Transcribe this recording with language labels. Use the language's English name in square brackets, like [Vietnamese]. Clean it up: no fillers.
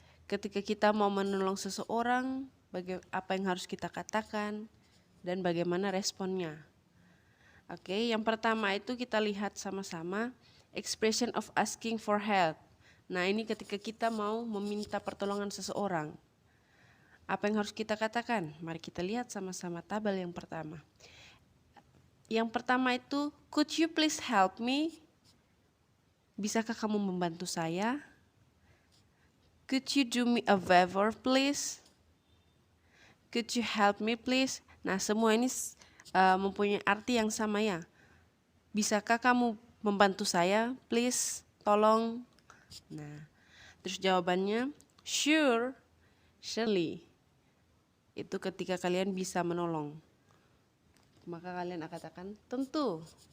[Indonesian] Ketika kita mau menolong seseorang, apa yang harus kita katakan dan bagaimana responnya. Oke, yang pertama itu kita lihat sama-sama [English] expression of asking for help. [Indonesian] Nah, ini ketika kita mau meminta pertolongan seseorang. Apa yang harus kita katakan? Mari kita lihat sama-sama tabel yang pertama. Yang pertama itu, [English] could you please help me? [Indonesian] Bisakah kamu membantu saya? [English] Could you do me a favor please? Could you help me please? [Indonesian] Nah, semua ini mempunyai arti yang sama ya. Bisakah kamu membantu saya? Please, tolong. Nah, terus jawabannya [English] sure, surely. [Indonesian] Itu ketika kalian bisa menolong. Maka kalian akan katakan tentu.